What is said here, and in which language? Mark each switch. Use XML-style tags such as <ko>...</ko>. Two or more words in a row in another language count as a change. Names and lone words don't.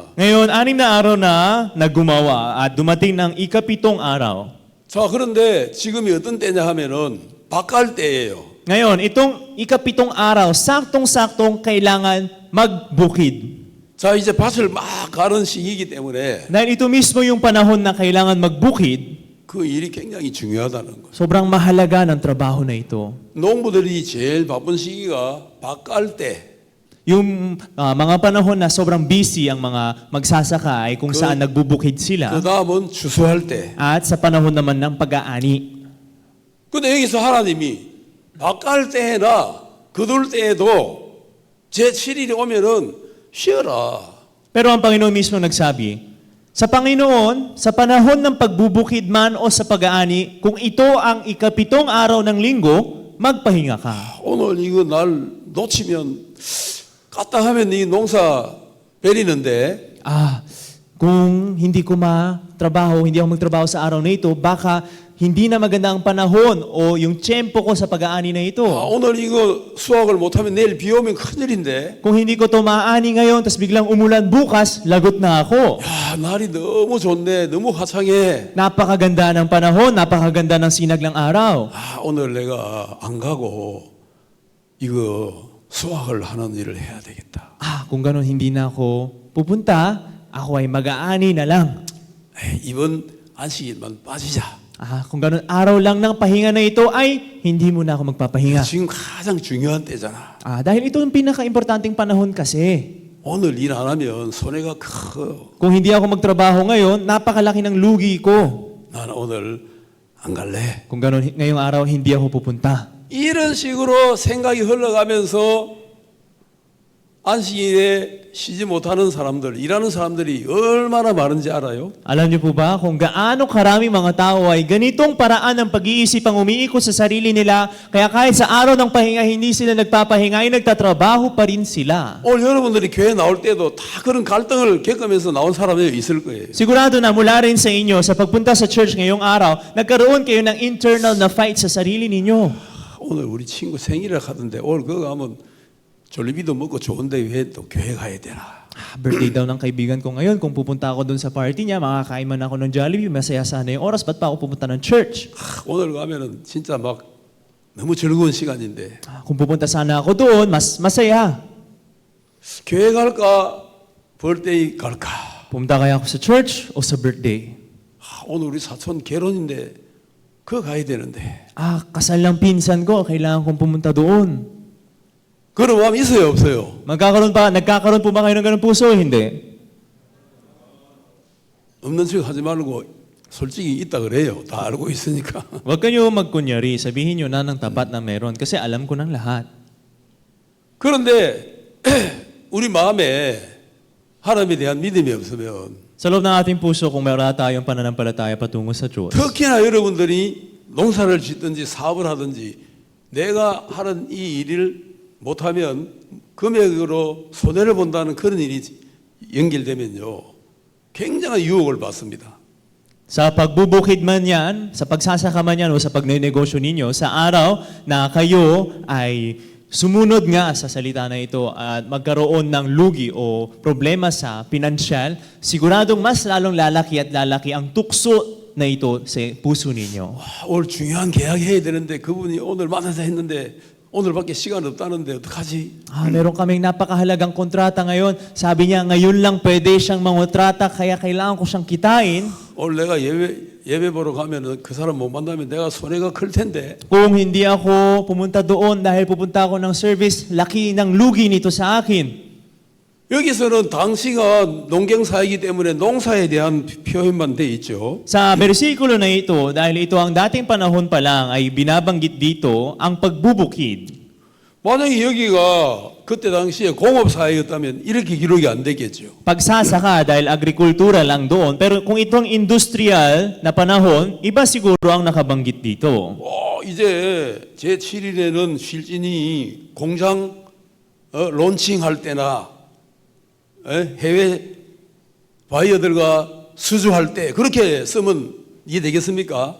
<tl>Ngayon, 6 na araw na naggumawa at dumating ng ikapitong araw.</tl> <ko>자, 그런데 지금이 어떤 때냐 하면은 바깔 때예요.</ko> <tl>Ngayon, itong ikapitong araw, saktong-saktong kailangan magbukid.</tl> <ko>자, 이제 밭을 막 가는 시기이기 때문에</ko> <tl>Dahil ito mismo yung panahon na kailangan magbukid,</tl> <ko>그 일이 굉장히 중요하다는 거예요.</ko> <tl>sobrang mahalaga ng trabaho na ito.</tl> <ko>농부들이 제일 바쁜 시기가 밭갈 때.</ko> <tl>Yung mga panahon na sobrang busy ang mga magsasaka ay kung saan nagbubukid</tl> <ko>그</ko> <tl>sila.</tl> <ko>다음은 추수할 때.</ko> <tl>At sa panahon naman ng pag-aani.</tl> <ko>근데 여기서 하나님이 밭갈 때나 거둘 때에도 제7일이 오면은 쉬어라.</ko> <tl>Pero ang Panginoon mismo nagsabi, sa Panginoon, sa panahon ng pagbubukid man o sa pag-aani, kung ito ang ikapitong araw ng linggo, magpahinga ka.</tl> <ko>오늘 이거 날 놓치면 까딱하면 이 농사 베리는데</ko> <tl>Kung hindi ko hindi ako magtrabaho sa araw na ito, baka hindi na maganda ang panahon o yung tiyempo ko sa pag-aani na ito.</tl> <ko>오늘 이거 수확을 못하면 내일 비 오면 큰일인데</ko> <tl>Kung hindi ko ito maaani ngayon, tapos biglang umulan bukas, lagot na ako.</tl> <ko>야, 날이 너무 좋네. 너무 화창해.</ko> <tl>Napakaganda ng panahon, napakaganda ng sinaglang araw.</tl> <ko>오늘 내가 안 가고 이거 수확을 하는 일을 해야 되겠다.</ko> <tl>Kung gano'n hindi na ako pupunta, ako ay mag-aani na lang.</tl> <ko>이번 안식일만 빠지자.</ko> <tl>Kung gano'n araw lang ng pahinga na ito ay hindi mo na ako magpapahinga.</tl> <ko>지금 가장 중요한 때잖아.</ko> <tl>Dahil ito yung pinaka-importanting panahon kasi.</tl> <ko>오늘 일 안 하면 손해가 커.</ko> <tl>Kung hindi ako magtrabaho ngayon, napakalaki ng lugi ko.</tl> <ko>나는 오늘 안 갈래.</ko> <tl>Kung gano'n ngayong araw, hindi ako pupunta.</tl> <ko>이런 식으로 생각이 흘러가면서 안식일에 쉬지 못하는 사람들, 일하는 사람들이 얼마나 많은지 알아요?</ko> <tl>Alam niyo po ba kung gaano karami mga tao ay ganitong paraan ng pag-iisip ang umiikot sa sarili nila, kaya kahit sa araw ng pahinga hindi sila nagpapahinga ay nagtatrabaho pa rin sila.</tl> <ko>오늘 여러분들이 교회 나올 때도 다 그런 갈등을 겪으면서 나온 사람이 있을 거예요.</ko> <tl>Sigurado na mula rin sa inyo, sa pagpunta sa church ngayong araw, nagkaroon kayo ng internal na fight sa sarili ninyo.</tl> <ko>오늘 우리 친구 생일을 하던데 오늘 그거 가면 졸리비도 먹고 좋은데 왜 또 교회 가야 되나?</ko> <tl>Birthday daw ng kaibigan ko ngayon. Kung pupunta ako dun sa party niya, makakain man ako ng Jollibee, masaya sana yung oras. Ba't pa ako pupunta ng church?</tl> <ko>오늘 가면은 진짜 막 너무 즐거운 시간인데</ko> <tl>Kung pupunta sana ako doon, mas masaya.</tl> <ko>교회 갈까? birthday 갈까?</ko> <tl>Pumunta kaya ako sa church o sa birthday?</tl> <ko>오늘 우리 사촌 결혼인데 그거 가야 되는데</ko> <tl>Kasal ng pinsan ko, kailangan kong pumunta doon.</tl> <ko>그런 마음 있어요 없어요?</ko> <tl>Nagkakaroon po ba kayo ng ganung puso? Hindi.</tl> <ko>없는 척 하지 말고 솔직히 있다 그래요. 다 알고 있으니까.</ko> <tl>Huwag kayo magkunyari, sabihin nyo na ng tapat na meron kasi alam ko ng lahat.</tl> <ko>그런데 우리 마음에 하나님에 대한 믿음이 없으면</ko> <tl>Sa loob ng ating puso, kung meron tayong pananampalataya patungo sa Diyos,</tl> <ko>특히나 여러분들이 농사를 짓든지 사업을 하든지 내가 하는 이 일을 못하면 금액으로 손해를 본다는 그런 일이 연결되면요 굉장한 유혹을 받습니다.</ko> <tl>sa pagbubukid man yan, sa pagsasaka man yan o sa pagnenegosyo ninyo, sa araw na kayo ay sumunod nga sa salita na ito at magkaroon ng lugi o problema sa pinansyal, siguradong mas lalong lalaki at lalaki ang tukso na ito sa puso ninyo.</tl> <ko>오늘 중요한 계약해야 되는데 그분이 오늘 만나자 했는데 오늘밖에 시간 없다는데 어떡하지?</ko> <tl>Meron kaming napakahalagang kontrata ngayon. Sabi niya, ngayon lang pwede siyang mangontrata, kaya kailangan ko siyang kitain.</tl> <ko>오늘 내가 예배 보러 가면은 그 사람 못 만나면 내가 손해가 클 텐데.</ko> <tl>Kung hindi ako pumunta doon dahil pupunta ako ng service, laki ng lugi nito sa akin.</tl> <ko>여기서는 당시가 농경사이기 때문에 농사에 대한 표현만 돼 있죠.</ko> <tl>Sa bersikulo na ito, dahil ito ang dating panahon pa lang, ay binabanggit dito ang pagbubukid.</tl> <ko>만약에 여기가 그때 당시에 공업사회였다면 이렇게 기록이 안 됐겠죠.</ko> <tl>Pagsasaka dahil agrikultura lang doon. Pero kung itong industrial na panahon, iba siguro ang nakabanggit dito.</tl> <ko>이제 제7일에는 실진이 공장 론칭할 때나 해외 바이어들과 수주할 때 그렇게 쓰면 이해되겠습니까?</ko>